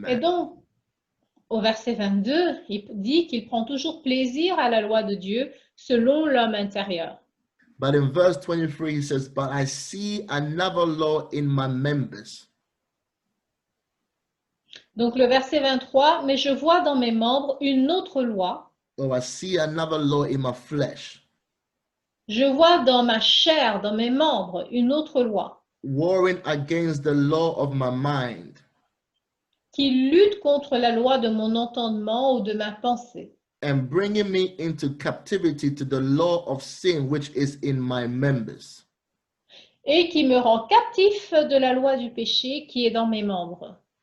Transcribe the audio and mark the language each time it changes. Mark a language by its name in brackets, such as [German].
[French] Et [English] man. [French] donc, au verset 22, il dit qu'il prend toujours plaisir à la loi de Dieu selon l'homme intérieur. [English] But in verse 23, he says, but I see another law in my members. [French] Donc le verset 23, mais je vois dans mes membres une autre loi. [English] Oh, I see another law in my flesh, [French] Je vois dans ma chair, dans mes membres, une autre loi [English] warring against the law of my mind [French] qui lutte contre la loi de mon entendement ou de ma pensée [English] and bringing me into captivity to the law of sin which is in my members. [French] et qui me rend captif de la loi du péché qui est dans mes membres.